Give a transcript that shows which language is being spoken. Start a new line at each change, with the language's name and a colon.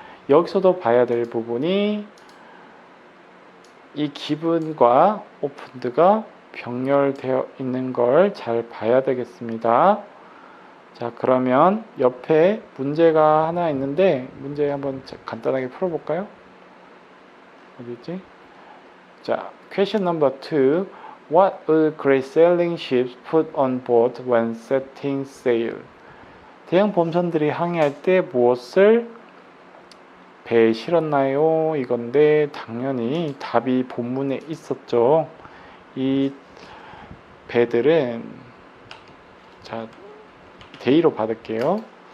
Korean: 여기서도 봐야 될 부분이 이 기분과 오픈드가 병렬되어 있는 걸 잘 봐야 되겠습니다. 자, 그러면 옆에 문제가 하나 있는데 문제 한번 간단하게 풀어볼까요? 어디 있지? 자,
English: question number 2. What would great sailing ships put on board when setting sail?
Korean: 대형 범선들이 항해할 때 무엇을 배에 실었나요? 이건데 당연히 답이 본문에 있었죠. 이 배들은 자, they로 받을게요.